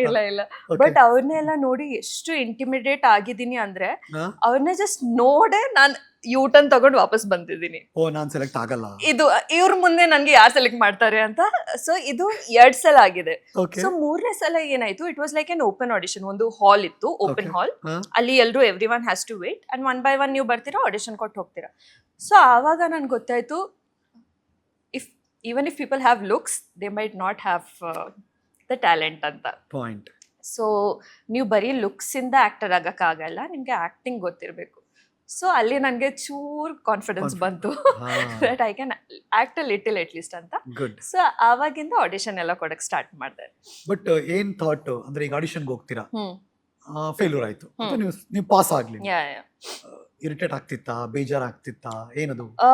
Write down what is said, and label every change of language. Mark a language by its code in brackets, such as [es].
[kn] ಇಲ್ಲ ಬಟ್ ಅವ್ರನ್ನೆಲ್ಲ ನೋಡಿ ಎಷ್ಟು ಇಂಟಿಮಿಡೇಟ್ ಆಗಿದ್ದೀನಿ ಅಂದ್ರೆ, ಅವ್ರನ್ನ ಜಸ್ಟ್ ನೋಡೇ ನಾನ್ ಯೂಟರ್ನ್ ತಗೊಂಡು ವಾಪಸ್ ಬಂದಿದ್ದೀನಿ. ನಾನ್ ಸೆಲೆಕ್ಟ್ ಆಗಲ್ಲ, ಇದು ಇವ್ರ ಮುಂದೆ ನನ್ಗೆ ಯಾರು ಸೆಲೆಕ್ಟ್ ಮಾಡ್ತಾರೆ ಅಂತ. ಸೊ ಇದು 2 ಸಲ ಆಗಿದೆ. ಸೊ 3ನೇ ಸಲ ಏನಾಯ್ತು, [en] It was like an open audition. [kn] ಒಂದು ಹಾಲ್ ಇತ್ತು, ಓಪನ್ ಹಾಲ್. ಅಲ್ಲಿ ಎಲ್ರು [en] every one has to wait and [kn] 1 by 1 ನೀವು ಬರ್ತೀರಾ, ಆಡಿಷನ್ ಕೊಟ್ಟು ಹೋಗ್ತೀರಾ. ಸೊ ಆವಾಗ ನನ್ಗೆ ಗೊತ್ತಾಯ್ತು, [en] even if people have looks, they might not have the talent ಅಂತ [kn] ಪಾಯಿಂಟ್. ಸೊ ನೀವು ಬರೀ ಲುಕ್ಸ್ ಇಂದ ಆಕ್ಟರ್ ಆಗಕ್ಕಾಗಲ್ಲ, ನಿಮ್ಗೆ ಆಕ್ಟಿಂಗ್ ಗೊತ್ತಿರಬೇಕು. ಸೊ ಅಲ್ಲಿ ನನಗೆ ಚೂರ್ ಕಾನ್ಫಿಡೆನ್ಸ್ ಬಂತು [en] That I can act a little at least ಅಂತ. [kn] ಸೊ ಆವಾಗಿಂದ ಆಡಿಷನ್ ಎಲ್ಲ ಕೊಡಕ್ ಸ್ಟಾರ್ಟ್ ಮಾಡಿದೆ. ಬಟ್ ಏನ್ ಥಾಟ್ ಅಂದ್ರೆ, ಈಗ ಆಡಿಷನ್ಗೆ ಹೋಗ್ತೀರಾ, ಫೇಲ್ಯೂರ್ ಆಯ್ತು, ನೀವು ಪಾಸ್ ಆಗ್ಲಿ, ಇರಿಟೇಟ್ ಆಗ್ತಿತ್ತಾ, ಬೇಜಾರಾಗ್ತಿತ್ತಾ, ಏನದು?